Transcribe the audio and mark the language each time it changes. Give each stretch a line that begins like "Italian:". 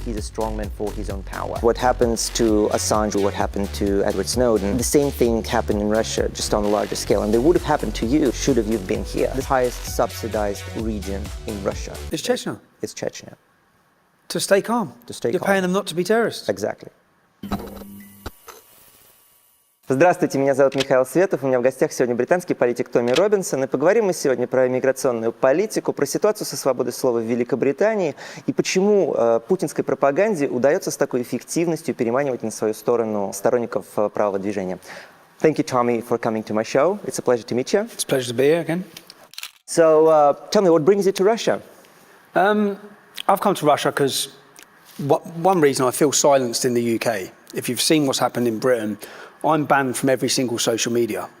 English: He's a strong man for his own power. What happens to Assange or what happened to Edward Snowden, the same thing happened in Russia, just on a larger scale. And it would have happened to you, should have you been here. The highest subsidized region in Russia. It's Chechnya. It's Chechnya. To stay calm. To stay You're calm. paying them not to be terrorists. Exactly.
Russian: Здравствуйте, меня зовут Михаил Светов, у меня в гостях сегодня британский политик Томми Робинсон, и поговорим мы сегодня про миграционную политику, про ситуацию со свободой слова в Великобритании и почему путинской пропаганде удается с такой эффективностью переманивать на свою сторону сторонников правого движения.
English: Thank you, Tommy, for coming to my show. It's a pleasure to meet you. It's a pleasure to be here again. So, tell me, what brings you to Russia? I've come to Russia because one reason I feel silenced in the UK. If you've seen what's happened in Britain, I'm banned from every single social media.